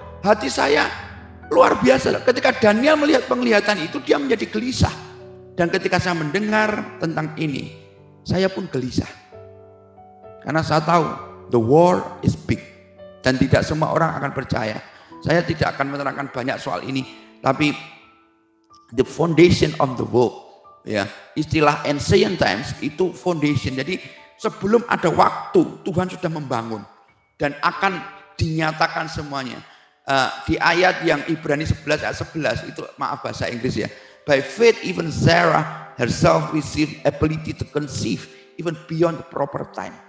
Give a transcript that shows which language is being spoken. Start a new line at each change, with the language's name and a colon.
Indonesian: Hati saya luar biasa. Ketika Daniel melihat penglihatan itu, dia menjadi gelisah. Dan ketika saya mendengar tentang ini, saya pun gelisah. Karena saya tahu,
English: the war is big.
Indonesian: Dan tidak semua orang akan percaya. Saya tidak akan menerangkan banyak soal ini. Tapi,
English: the foundation of the world.
Indonesian: Ya, istilah ancient times itu foundation. Jadi sebelum ada waktu Tuhan sudah membangun dan akan dinyatakan semuanya. Di ayat yang Ibrani 11 ayat 11 itu, maaf bahasa Inggris ya.
English: By faith even Sarah herself received ability to conceive even beyond the proper time.